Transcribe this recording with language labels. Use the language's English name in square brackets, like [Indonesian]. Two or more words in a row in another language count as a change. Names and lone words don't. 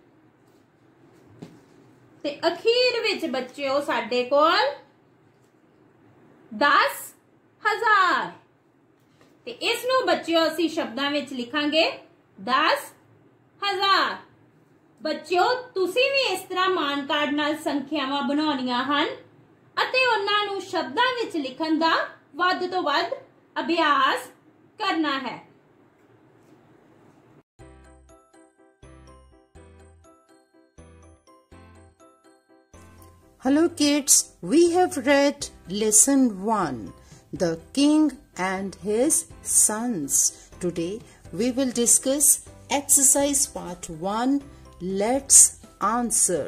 [Punjabi] ਤੇ ਅਖੀਰ ਵਿਚ ਬੱਚਿਓ ਸਾਡੇ ਕੋਲ 10000 ਤੇ ਇਸਨੂੰ ਬੱਚਿਓ ਅਸੀਂ ਸ਼ਬਦਾਂ ਵਿਚ ਲਿਖਾਂਗੇ 10000। ਬੱਚਿਓ ਤੁਸੀਂ ਵੀ ਇਸ ਤਰ੍ਹਾਂ ਮਾਨ ਕਾਰਡ ਨਾਲ ਸੰਖਿਆਵਾਂ ਬਣਾਉਣੀਆਂ ਹਨ ਅਤੇ ਉਨ੍ਹਾਂ ਨੂੰ ਸ਼ਬਦਾਂ ਵਿਚ ਲਿਖਣ ਦਾ ਵੱਧ ਤੋਂ ਵੱਧ ਅਭਿਆਸ ਕਰਨਾ ਹੈ। [English] Hello kids, we have read lesson 1, The King and His Sons. Today we will discuss exercise part 1, Let's Answer.